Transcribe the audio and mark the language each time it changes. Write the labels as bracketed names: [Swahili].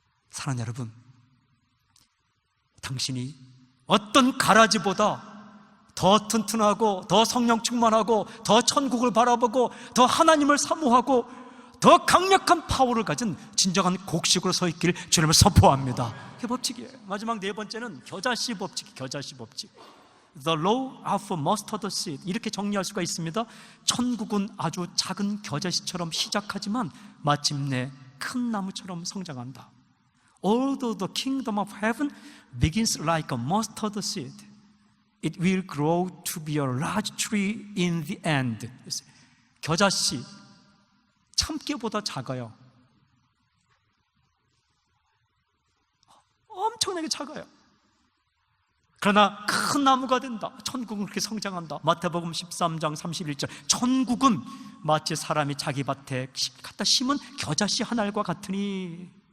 [Korean] 사랑하는 여러분, 당신이 어떤 가라지보다 더 튼튼하고 더 성령 충만하고 더 천국을 바라보고 더 하나님을 사모하고 더 강력한 파워를 가진 진정한 곡식으로 서 있기를 주님을 선포합니다. 그게 법칙이에요. 마지막 네 번째는 겨자씨 법칙. 겨자씨 법칙. [English] The law of mustard seed. [Korean] 이렇게 정리할 수가 있습니다. 천국은 아주 작은 겨자씨처럼 시작하지만 마침내 큰 나무처럼 성장한다. [English] Although the kingdom of heaven begins like a mustard seed, it will grow to be a large tree in the end. [Korean] 겨자씨 참깨보다 작아요. 엄청나게 작아요. 그러나 큰 나무가 된다. 천국은 그렇게 성장한다. 마태복음 13장 31절. 천국은 마치 사람이 자기 밭에 갖다 심은 겨자씨 한 알과 같으니.